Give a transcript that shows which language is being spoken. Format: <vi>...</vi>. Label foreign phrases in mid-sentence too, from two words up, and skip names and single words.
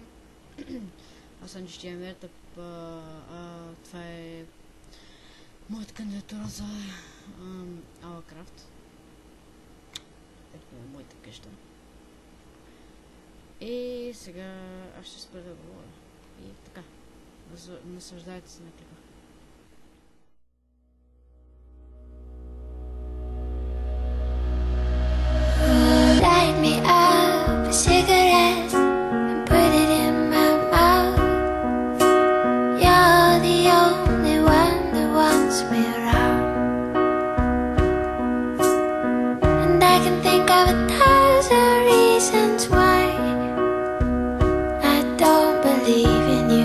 <bg>Аз съм Джистиамер, това е моята кандидатура за Алакрафт. Ето моята къща. И сега аз ще спра да говоря. И така, наслаждайте се на клипа.</bg> <en>Cigarette and put it in my mouth. You're the only one that wants me around, and I can think of 1,000 reasons why I don't believe in you.</en>